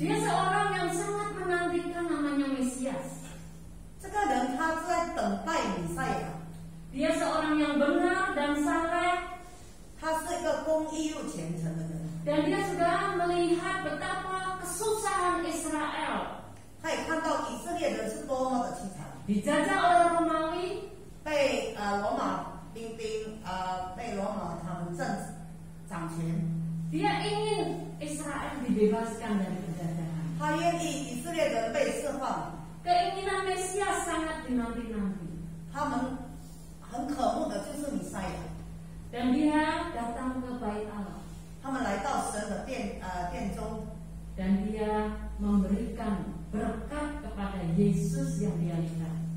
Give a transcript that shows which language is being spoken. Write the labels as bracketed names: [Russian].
[Indonesian] Dia seorang yang sangat menantikan namanya Mesias. [Chinese] 这个人他在等待弥赛亚， [Indonesian] Dia seorang yang benar dan saleh, [Chinese] 他是一个公义又虔诚的人。 [Indonesian] dan dia sudah melihat betapa kesusahan Israel [Chinese] 他也看到以色列人是多么的凄惨， [Indonesian] dijajah oleh Romawi, [Chinese] 被罗马兵被罗马他们掌权。 [Indonesian] dia ingin Israel dibebaskan dari penjajahan. [Chinese] 他愿意以色列人被释放， [Indonesian] Keinginan Mesias sangat dinanti-nanti. [Chinese] 他们很渴慕的就是弥赛亚。 [Indonesian] Dan dia datang ke Bait Allah. [Chinese] 他们来到神的殿中， [Indonesian] Dan dia memberikan berkat kepada Yesus yang dia lihat.